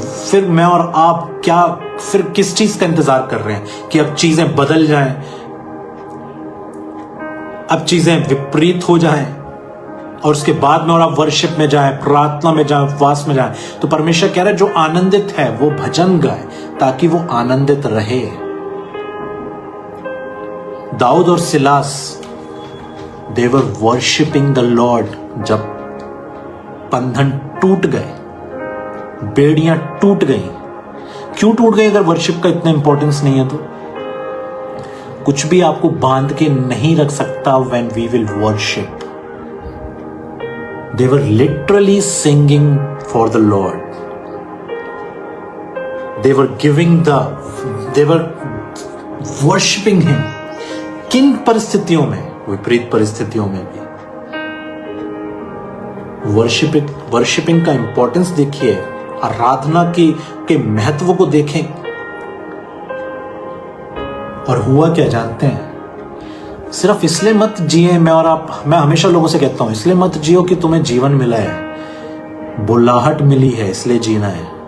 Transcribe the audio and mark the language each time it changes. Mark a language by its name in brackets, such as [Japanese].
[Hindi] फिर मैं और आप फिर किस चीज का इंतजार कर रहे हैं कि अब चीजें बदल जाएं, अब चीजें विपरीत हो जाएं और उसके बाद में और आप वर्शिप में जाएं, प्रार्थना में जाएं, उपवास में जाएं। तो परमेश्वर कह रहा है जो आनंदित है वो भजन गाए ताकि वो आनंदित रहे। [English] दाऊद और Silas, they were worshiping the Lord। [Hindi] जब बंधन टूट गए, बेड़ियां टूट गई, क्यों टूट गई? अगर वर्शिप का इतना इंपॉर्टेंस नहीं है तो कुछ भी आपको बांध के नहीं रख सकता। [English] when we will worship, they were literally singing for the Lord, they were worshiping him। [Hindi] किन परिस्थितियों में? विपरीत परिस्थितियों में भी। वर्शिपिंग का इंपॉर्टेंस देखिए, आराधना के महत्व को देखें। और हुआ क्या जानते हैं? सिर्फ इसलिए मत जिए, मैं हमेशा लोगों से कहता हूं, इसलिए मत जियो कि तुम्हें जीवन मिला है, बुलाहट मिली है, इसलिए जीना है।